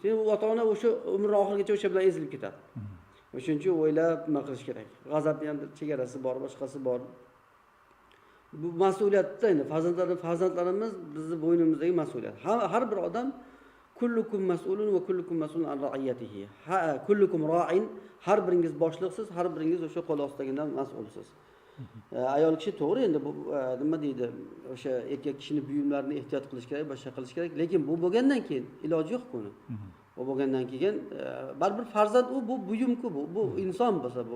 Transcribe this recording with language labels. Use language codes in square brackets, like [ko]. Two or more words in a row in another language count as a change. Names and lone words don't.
[uz] Endi u ota-ona o'sha umr oxirigacha o'sha bilan ezilib ketadi. O'shuning uchun o'ylab nima qilish kerak. G'azabni ham chegarasi bor, boshqasi bor. Bu mas'uliyatda endi farzandlarimiz bizning bo'ynimizdagi mas'uliyat. Har bir odam [ar] كلكم مسؤول وكلكم مسؤول عن رعيته. كلكم راع, [uz] har biringiz boshliqsiz, har biringiz o'sha qo'l ostidagidan mas'ulsiz. Ayol kishi to'g'ri endi bu nima deydi, o'sha erkak kishining buyumlarini ehtiyot qilish kerak, boshqa qilish kerak, lekin bu bo'lgandan keyin iloji yo'q buni. Bu bo'lgandan keyin baribir farzand bu buyum-ku bu inson bo'lsa bu.